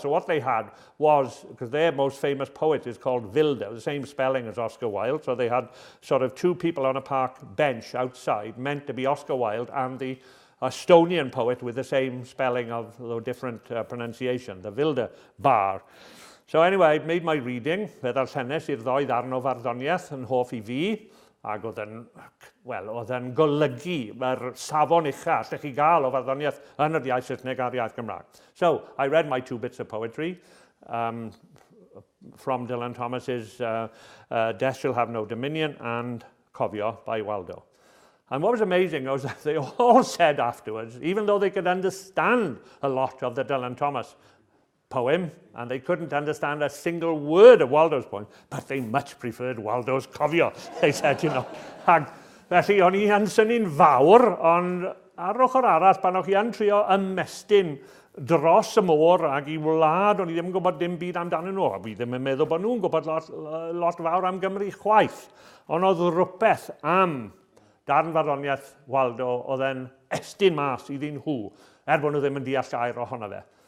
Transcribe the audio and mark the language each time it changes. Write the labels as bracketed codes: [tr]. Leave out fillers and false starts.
[en] So what they had was, because their most famous poet is called Wilde, the same spelling as Oscar Wilde, so they had sort of two people on a park bench outside, meant to be Oscar Wilde and the Estonian poet with the same spelling of the different pronunciation, the Wilde bar. So anyway, I made my reading, [cy] fe ddarllenes i'r ddoi ddarn o farddoniaeth yn hoff I fi, ac oedd yn golygu mae'r safon ucha allech chi gael o farddoniaeth yn yr iaith Saesneg a'r iaith Gymraeg. [en] So I read my 2 bits of poetry from Dylan Thomas's Death Shall Have No Dominion and Cofio by Waldo. And what was amazing was that they all said afterwards, even though they could understand a lot of the Dylan Thomas poem, and they couldn't understand a single word of Waldo's poem, but they much preferred Waldo's Cofio, they said, you know. [cy] Ag felly, o'n I yn syni'n fawr, ond ar ochr arall, pan o'ch I yn trio ymestyn dros y môr ag I wlad, o'n I ddim yn gwybod dim byd amdanyn nhw. Fi ddim yn meddwl bod nhw'n gwybod lot fawr am Gymru chwaith. Ond oedd rhywbeth am darn farddoniaeth Waldo oedd e'n estyn mas iddyn nhw, bod nhw ddim yn deall gair ohono fe.